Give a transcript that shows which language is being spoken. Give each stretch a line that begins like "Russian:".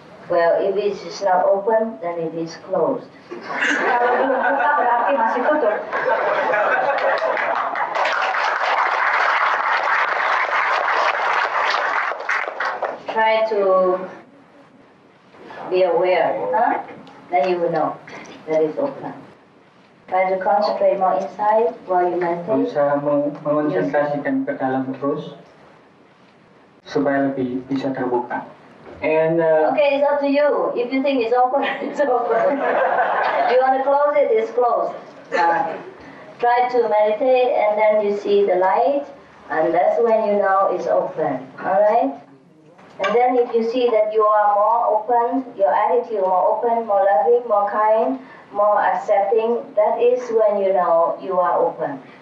English: Well, if it is not open, then it is closed.
Indonesian: Kalau belum buka berarti masih tutup.
English: Try to be aware, huh? Then you will know that it's open. Try to concentrate more inside while you meditate.
Indonesian: Berusaha mengonsentrasikan ke dalam terus supaya lebih bisa terbuka.
English: And Okay, it's up to you. If you think it's open, it's open. If you want to close it, it's closed. Try to meditate and then you see the light, and that's when you know it's open. Alright? And then if you see that you are more open, your attitude more open, more loving, more kind, more accepting, that is when you know you are open.